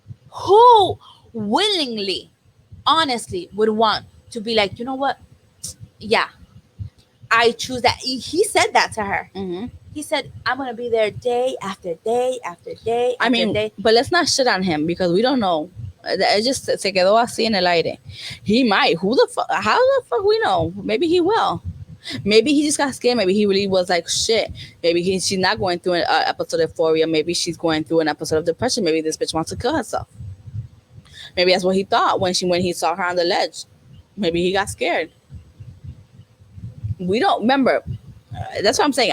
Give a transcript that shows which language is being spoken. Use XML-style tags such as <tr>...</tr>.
<en>Who willingly, honestly, would want to be like, you know what? Yeah, I choose that. He said that to her. Mm-hmm. He said, I'm going to be there day after day after day I mean, day. but let's not shit on him because we don't know.</en> <es>It just se quedó así en el aire.</es> <en>He might. Who the fuck? How the fuck we know? Maybe he will. Maybe he just got scared. Maybe he really was like, shit. Maybe she's not going through an episode of euphoria. Maybe she's going through an episode of depression. Maybe this bitch wants to kill herself. Maybe that's what he thought when he saw her on the ledge. Maybe he got scared. We don't remember. That's what I'm saying.</en>